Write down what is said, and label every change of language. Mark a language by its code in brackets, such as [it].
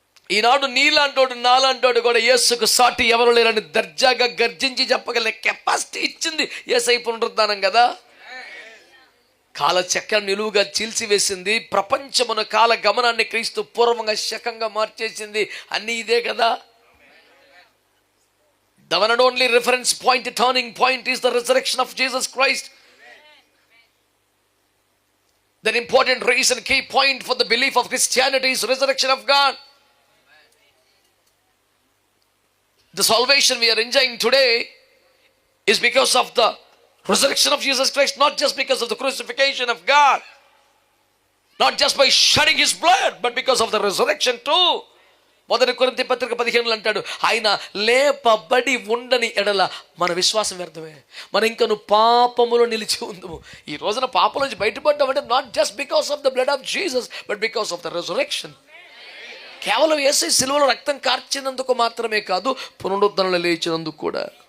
[te] ఈనాడు నీలాంటోడు నాలాంటోడు కూడా యేసుకు సాటి ఎవరు లేరని దర్జాగా గర్జించి చెప్పగలిగిన కెపాసిటీ ఇచ్చింది యేసయ్య పునరుద్ధానం కదా. కాల చక్రం నిలువుగా చీల్చివేసింది. ప్రపంచమున కాల గమనాన్ని క్రీస్తు పూర్వంగా శకంగా మార్చేసింది. అన్నీ ఇదే కదా. [en] The one and only reference point, turning point is the resurrection of Jesus Christ. The important reason, key point for the belief of Christianity is resurrection of God. The salvation we are enjoying today is because of the resurrection of Jesus Christ, not just because of the crucifixion of God, not just by shedding his blood, but because of the resurrection too. [te] 1 కొరింథీ పత్రిక 15 అంటాడు, ఆయన లేపబడి ఉండని ఎడల మన విశ్వాసం వ్యర్థమే, మన ఇంకను పాపములో నిలిచి ఉందము. ఈ రోజున పాపం నుంచి బయటపడ్డామంటే [en] Not just because of the blood of Jesus, but because of the resurrection. [te] కేవలం యేసయ్య సిలువలో రక్తం కార్చినందుకు మాత్రమే కాదు, పునరుద్ధరణలో లేచినందుకు కూడా.